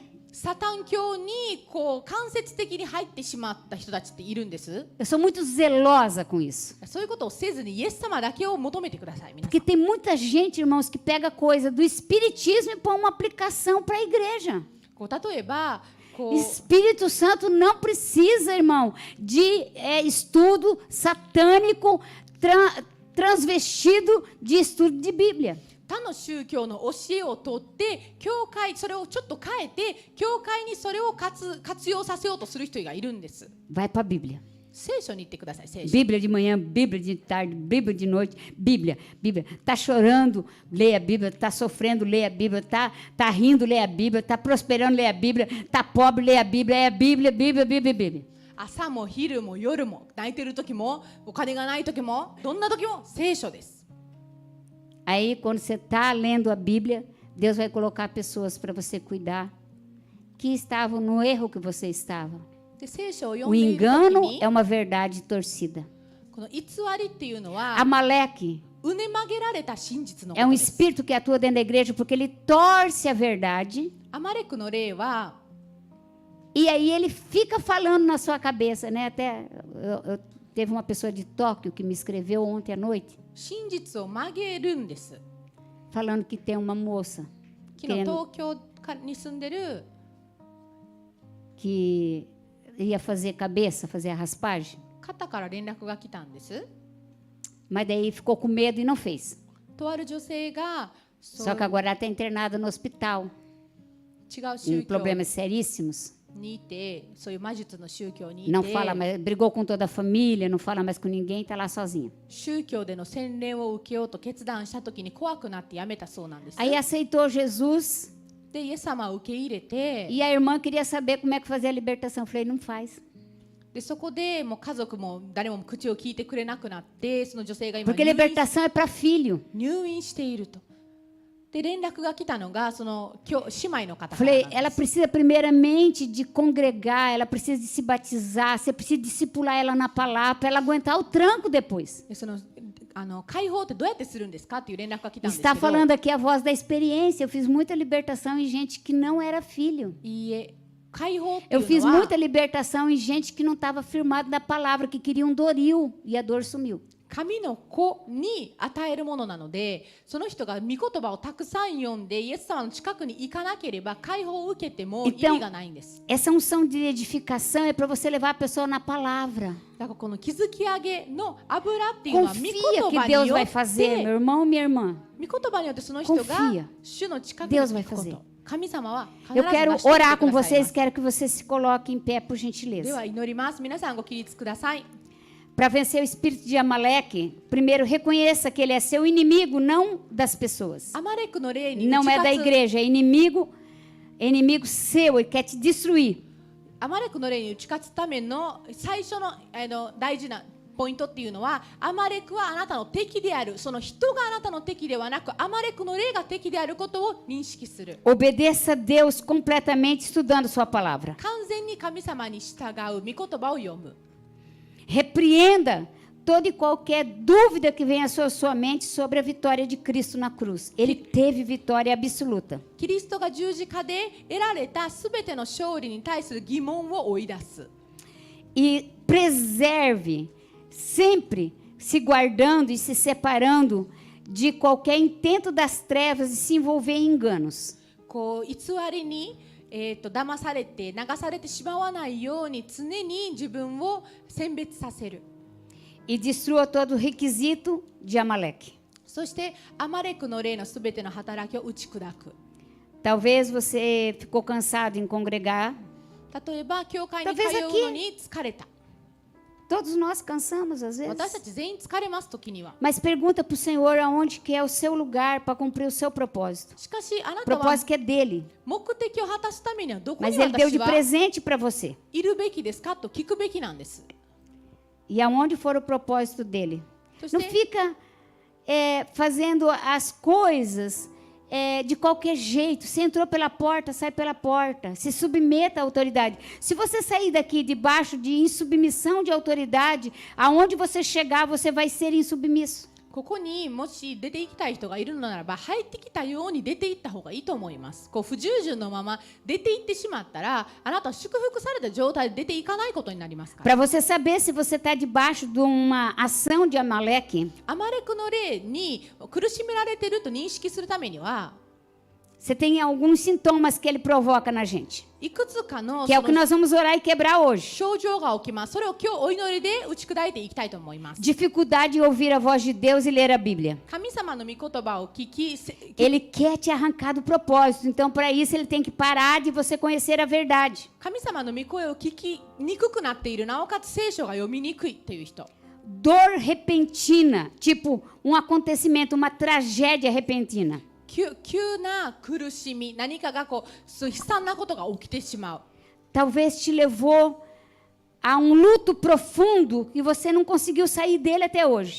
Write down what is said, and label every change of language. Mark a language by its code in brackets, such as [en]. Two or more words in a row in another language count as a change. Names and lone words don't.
[ja] サタン教にこう間接的に入ってしまった人たちっているんです。 [pt] Eu sou muito zelosa com isso. [ja] そういうことをせずにイエス様だけを求めてください。皆さ [pt] Porque [ja] ん [pt] tem muita gente, irmãos, que pega coisa do espiritismo e põe uma aplicação para a igreja. [ja] こう例えばこう [pt] Espírito Santo não precisa, irmão, de estudo satânico transvestido de estudo de Bíblia. [ja] 他の宗教の教えを取って教会それをちょっと変えて教会にそれを活用させようとする人がいるんです。 [pt] Vai para a Bíblia. [ja] 聖書に行ってください。聖書 [pt] Bíblia de manhã, Bíblia de tarde, Bíblia de noite, Bíblia. Tá chorando, leia a Bíblia. Tá sofrendo, leia a Bíblia. Tá rindo, leia a Bíblia. Tá prosperando, leia a Bíblia. Tá pobre, leia a Bíblia. É a Bíblia, Bíblia, Bíblia, Bíblia. [ja] 朝も昼も夜も泣いてる時もお金がない時もどんな時も聖書です。 [pt] Aí, quando você está lendo a Bíblia, Deus vai colocar pessoas para você cuidar que estavam no erro que você estava. [ja] で聖書を読 [pt] O [ja] んでいる時 [pt] engano [ja] に [pt] é uma verdade torcida. [ja] この偽りっていうのは Amaleque うね曲げられた真実のこ [pt] é [ja] と [pt] um [ja] です。 [pt] espírito que atua dentro da igreja porque ele torce a verdade [ja] アマレクの例は [pt] e aí ele fica falando na sua cabeça, né? Até teve uma pessoa de Tóquio que me escreveu ontem à noite [ja] 真実を曲げるんです。 [pt] falando que tem uma moça [ja] 昨日東京に住んでる [pt] que ia fazer cabeça, fazer a raspagem, [ja] 方から連絡が来たんです。 [pt] mas daí ficou com medo e não fez. [ja] とある女性がそう [pt] Só que agora ela está internada no hospital [ja] 違う [pt] com [ja] 宗教 [pt] problemas seríssimos. [ja] にいて、そういう魔術の宗教にい [pt] Não [ja] て [pt] fala mais, brigou com toda a família, não fala mais com ninguém, está lá sozinha. [ja] 宗教での洗礼を受けようと決断した時に怖くなってやめたそうなんです。 [pt] Aí aceitou Jesus [ja] で、イエス様を受け入れて、 [pt] e a irmã queria saber como é que fazia a libertação. Eu falei, não faz. [ja] でそこでもう家族も誰も口を聞いてくれなくなって、その女性が今 [pt] Porque libertação é para filho. [ja] 入院していると。で連絡が来たのがその姉妹の方から [pt] Falei, [ja] なん [pt] ela [ja] です。 [pt] precisa primeiramente de congregar, ela precisa de se batizar, você precisa discipular ela na palavra para ela aguentar o tranco depois. [ja] でその解放ってどうやってするんですかっていう連絡が来たんですけ [pt] Está [ja] ど、 [pt] falando aqui a voz da experiência. Eu fiz muita libertação em gente que não era filho. [ja] いいえ、解放ってい [pt] Eu [ja] う [pt] fiz [ja] のは [pt] muita libertação em gente que não estava firmado na palavra, que queria um doril e a dor sumiu. [ja] 神の子に与えるものなので、その人が御言葉をたくさん読んでイエス様の近くに行かなければ解放を受けても意味がないんです。 [pt] Essa unção de edificação é para você levar a pessoa na palavra. [ja] だからこの築き上げの油っていうのは御言 [pt] Confia que [ja] 葉に [pt] Deus [ja] よ [pt] vai [ja] っ [pt] fazer, [ja] て [pt] meu irmão, minha irmã. [ja] 御言葉によってその人が [pt] Confia. [ja] 主の近くに [pt] Deus vai [ja] 行くこ [pt] fazer. [ja] と。神様は必 [pt] Eu [ja] ず [pt] quero [ja] 成し遂げて [pt] orar [ja] く [pt] com [ja] ださいま [pt] vocês, [ja] す。 [pt] quero que você se coloque em pé, por [ja] で [pt] gentileza. [ja] は祈ります。皆さんご起立ください。 [pt] Para vencer o espírito de Amaleque, primeiro reconheça que ele é seu inimigo, não das pessoas. [ja] アマレクの霊に [pt] Não [ja] 打 [pt] é [ja] ち [pt] da [ja] 勝つ [pt] igreja, é inimigo seu, ele quer te destruir. [ja] アマレクの霊に打ち勝つための最初の大事なポイントっていうのは、アマレクはあなたの敵である。その人があなたの敵ではなく、アマレクの霊が敵であることを認識する。 [pt] Obedeça a Deus completamente estudando sua palavra. [ja] 完全に神様に従う御言葉を読む。 [pt] Repreenda toda e qualquer dúvida que venha à sua mente sobre a vitória de Cristo na cruz. Ele teve vitória absoluta. [ja] キリストが十字架で得られたすべての勝利に対する疑問を追い出す。 [pt] E preserve, sempre se guardando e se separando de qualquer intento das trevas de se envolver em enganos. [ja] こう偽りに騙されて流されてしまわないように常に自分を選別させる。 [pt] E destrua todo o requisito de Amaleque. [ja] そしてアマレクの霊のすべての働きを打ち砕く。 [pt] Talvez você ficou cansado em congregar. [ja] 例えば教会に通うのに疲れた。 [pt] Todos nós cansamos às [ja] 私た [pt] vezes. [ja] ち全員疲れます時には。 [pt] Mas pergunta para o Senhor aonde que é o seu lugar para cumprir o seu propósito. [ja] しかしあな [pt] O [ja] たは [pt] propósito que é dele. [ja] 目的を果たすためにはどこに [pt] Mas ele deu [ja] 私 [pt] de [ja] は [pt] presente para você. [ja] いるべきですかと聞くべきなんです。 [pt] E aonde for o propósito dele. [ja] そし [pt] Não [ja] て [pt] fica fazendo as coisas de qualquer jeito. Você entrou pela porta, sai pela porta. Se submeta à autoridade. Se você sair daqui debaixo de insubmissão de autoridade, aonde você chegar, você vai ser insubmisso. [ja] ここにもし出て行きたい人がいるのならば、入ってきたように出て行った方がいいと思います。こう不従順のまま出て行ってしまったら、あなたは祝福された状態で出ていかないことになりますから。 [pt] Para você saber se você está debaixo de uma ação de Amaleque, [ja] アマレクの霊に苦しめられていると認識するためには、 [pt] você tem alguns sintomas que ele provoca na gente, [ja] いくつかの [pt] que é o que nós vamos orar e quebrar hoje. [ja] 症状が起きます。それを今日お祈りで打ち砕いていきたいと思います。 [pt] Dificuldade de ouvir a voz de Deus e ler a Bíblia. [ja] 神様の御言葉を聞き、 [pt] Ele quer te arrancar do propósito. Então, para isso, ele tem que parar de você conhecer a verdade. [ja] 神様の御声を聞きにくくなっている、なおかつ聖書が読みにくいっていう人。 [pt] Dor repentina, tipo um acontecimento, uma tragédia repentina. [ja] 急な苦しみ、何かがこう悲惨なことが起きてしまう。 [pt] Talvez te levou a um luto profundo e você não conseguiu sair dele até hoje.